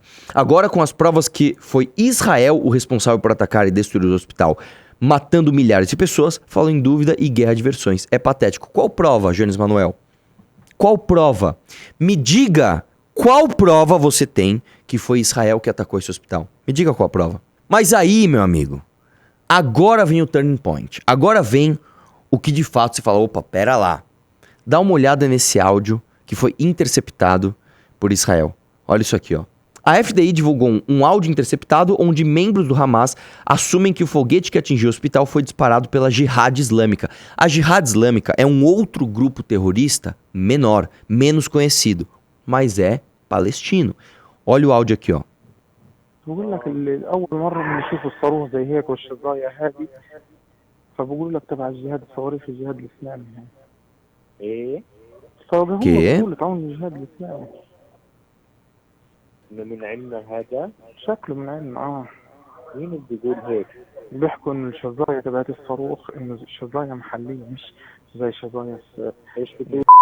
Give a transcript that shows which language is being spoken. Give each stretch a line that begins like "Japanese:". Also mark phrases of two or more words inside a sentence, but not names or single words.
Portuguese: Agora, com as provas que foi Israel o responsável por atacar e destruir o hospital, matando milhares de pessoas, falam em dúvida e guerra de versões. É patético. Qual prova, Jones Manuel? Qual prova? Me diga qual prova você tem que foi Israel que atacou esse hospital. Me diga qual a prova. Mas aí, meu amigo, agora vem o
English: turning point.
Portuguese: Agora vem o que de fato se fala, opa, pera lá. Dá uma olhada nesse áudio que foi interceptado por Israel. Olha isso aqui, ó. A FDI divulgou um áudio interceptado onde membros do Hamas assumem que o foguete que atingiu o hospital foi disparado pela Jihad Islâmica. A Jihad Islâmica é um outro grupo terrorista menor, menos conhecido, mas é palestino. Olha o áudio aqui, ó.
Arabic: بقول لك أول مرة بنشوف الصاروخ زي هيك والشظايا هذه فبقول لك تبع الجهاد الصواريخ الجهاد الإسلامي إيه فهم بيقولوا تعاون الجهاد الإسلامي إنه من عندنا هذا شكله من عندنا مين اللي بيقول هيك بيحكوا إنه الشظايا تبعت الصاروخ إنه الشظايا محلية مش زي شظايا إيش بتقول